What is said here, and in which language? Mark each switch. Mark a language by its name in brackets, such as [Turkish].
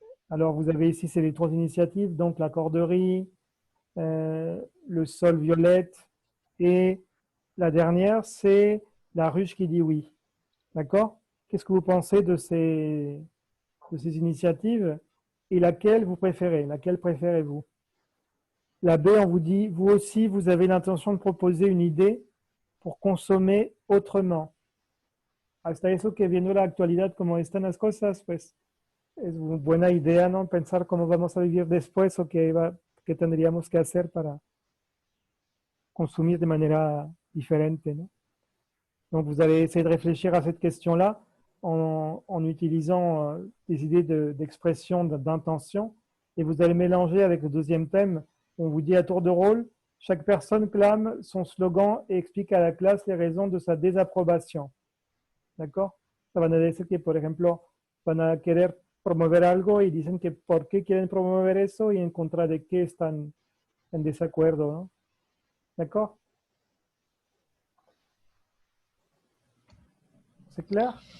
[French] Alors, vous avez ici, c'est les trois initiatives, donc la corderie, le sol violette et la dernière, c'est la ruche qui dit oui. D'accord? Qu'est-ce que vous pensez de ces initiatives et laquelle vous préférez? Laquelle préférez-vous? La B, on vous dit, vous aussi, vous avez l'intention de proposer une idée pour consommer autrement. [Spanish] Hasta eso que viendo la actualidad como están las cosas, pues es una buena idea, ¿no? Pensar cómo vamos a vivir después o qué tendríamos que hacer para consumir de manera diferente, ¿no? [French] Donc, vous allez essayer de réfléchir à cette question-là en utilisant des idées d'expression, d'intention, et vous allez mélanger avec le deuxième thème. On vous dit à tour de rôle, chaque personne clame son slogan et explique à la classe les raisons de sa désapprobation. ¿D'accord? [Spanish] Van a decir que, por ejemplo, van a querer promover algo y dicen que por qué quieren promover eso y en contra de qué están en desacuerdo, ¿no? [French] D'accord? ¿C'est clair?